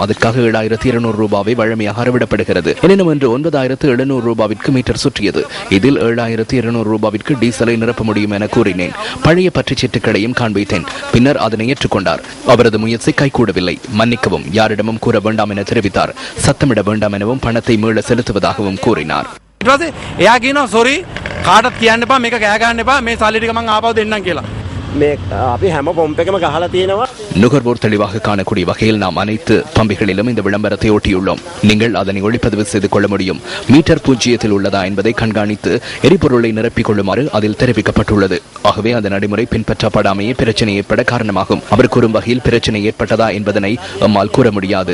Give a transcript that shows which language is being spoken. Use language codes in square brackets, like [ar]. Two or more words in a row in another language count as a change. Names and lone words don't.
[ta] அதற்காக 7,200 ரூபாவை வழமையாக அறவிடப்படுகிறது. எனினும் இன்று 9,700 ரூபாவிற்கு மீட்டர் சுற்றியது. இதில் 7,200 ரூபாவிற்கு டீசலை நிரப்ப முடியும் என கூறினேன். பழைய பற்றுச்சீட்டுகளையும் காண்பித்தேன். பின்னர் அதனை ஏற்றுக்கொண்டார். அவரது முயற்சி கைகூடவில்லை. மன்னிக்கவும், யாரிடமும் கூற வேண்டாம் என தெரிவித்தார். சத்தமிட வேண்டாம் எனவும் பணத்தை மீள செலுத்துவதாகவும் கூறினார். [si] එයා කියනවා සොරි කාටත් කියන්න එපා මේක ගෑ ගන්න එපා මේ සල්ලි ටික මං ආපහු දෙන්නම් කියලා. මේ අපි හැම පොම්ප් එකම ගහලා තියෙනවා. [ta] நுகர்வோர் தெளிவாக காணக்கூடிய வகையில் நாம் அனைத்து பம்பிகளிலும் இந்த விளம்பரத்தை ஒட்டியுள்ளோம். நீங்கள் அதனை ஒளிப்பதிவு செய்து கொள்ள முடியும். மீட்டர் பூஜ்ஜியத்தில் உள்ளதா என்பதை கண்காணித்து எரிபொருளை நிரப்பிக் கொள்ளுமாறு அதில் தெரிவிக்கப்பட்டுள்ளது. ஆகவே அந்த நடைமுறை பின்பற்றப்படாமையே பிரச்சனை ஏற்பட காரணமாகும். அவர் கூறும் வகையில் பிரச்சனை ஏற்பட்டதா என்பதனை நம்மால் கூற முடியாது.